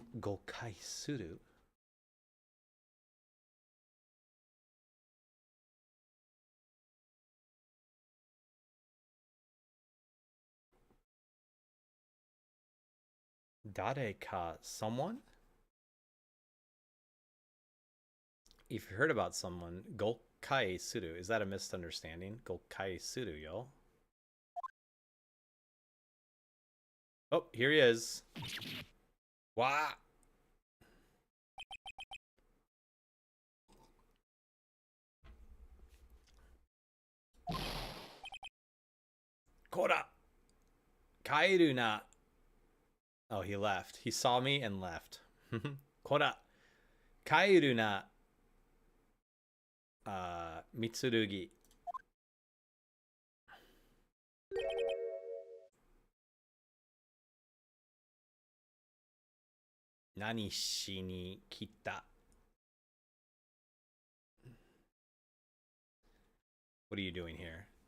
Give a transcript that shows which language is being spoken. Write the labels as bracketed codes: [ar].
[ja] 誤解する誰か [en] someone? If you heard about someone, 誤解する is that a misunderstanding? [ja] 誤解するよ。 [en] Oh, here he is. Wow. [ja] こら帰るな [en] Oh, he left. He saw me and left. [ja] こら帰るなみつるぎ何しに来た [en] What are you doing here?